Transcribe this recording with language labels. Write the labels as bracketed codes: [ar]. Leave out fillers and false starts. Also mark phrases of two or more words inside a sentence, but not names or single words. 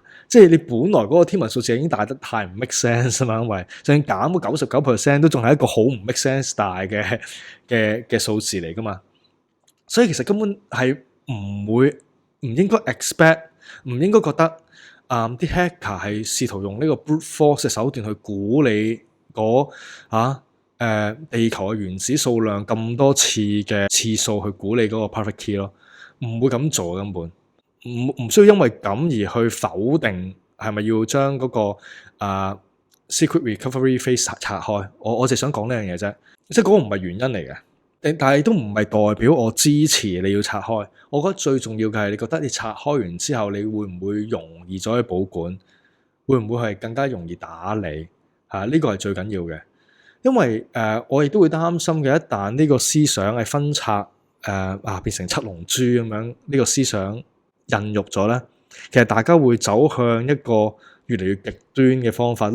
[yue] 即係你本來嗰個天文數字已經大得太唔 [en] make sense [yue] 啊嘛，因為就算減個99%都仲係一個好唔 [en] make sense [yue] 大嘅數字嚟噶嘛，所以其實根本係唔應該 expect， 唔應該覺得啲 hacker 係試圖用呢個 [en] brute force [yue] 嘅手段去估你地球嘅原子數量咁多次嘅次數去估你嗰個 [en] perfect key [yue] 咯，唔會咁做根本。唔需要因為咁而去否定係咪要將嗰個 [en] secret recovery phase [yue] 拆開。我就想講呢樣嘢啫，即係嗰個唔係原因嚟嘅，但係都唔係代表我支持你要拆開。我覺得最重要嘅係你覺得你拆開完之後，你會唔會容易咗去保管？會唔會係更加容易打理？呢個係最緊要嘅，因為我亦都會擔心嘅，一旦呢個思想係分拆變成七龍珠咁樣，呢個思想孕育咗咧，其實大家會走向一個越嚟越極端嘅方法。